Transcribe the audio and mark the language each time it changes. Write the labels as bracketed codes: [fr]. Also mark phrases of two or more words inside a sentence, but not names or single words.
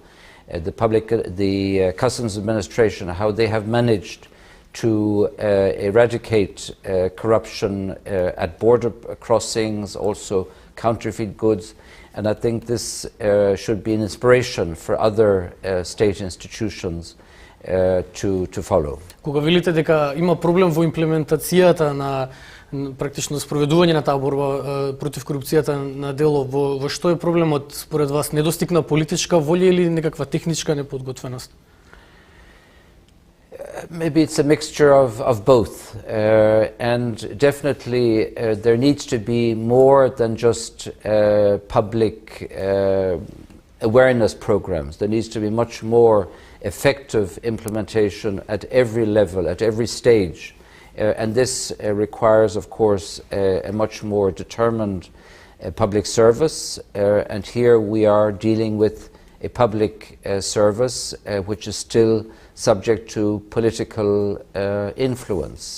[en] The customs administration, how they have managed to eradicate corruption at border crossings, also counterfeit goods. And I think this should be an inspiration for other state institutions to follow. [mk] Кога велите дека има проблем во имплементацијата на практично спроведување на таа борба против корупцијата на дело, во што е проблемот според вас? Недостигна политичка волја или некаква техничка неподготвеност? [en] Maybe it's a mixture of both, and definitely there needs to be more than just public awareness programs. There needs to be much more effective implementation at every level, at every stage, and this requires, of course, a much more determined public service, and here we are dealing with a public service which is still subject to political influence.